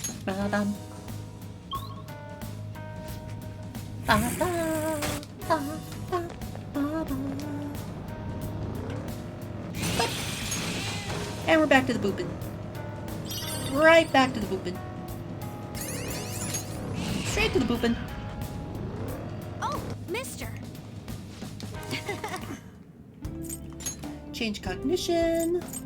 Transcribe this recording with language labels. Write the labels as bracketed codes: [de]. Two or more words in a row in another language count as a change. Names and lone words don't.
[en] Ba-bum. Ba-ba. Ba-ba. Ba-ba. And we're back to the boopin'. Right back to the boopin'. Straight to the boopin'. Oh, mister. Change cognition.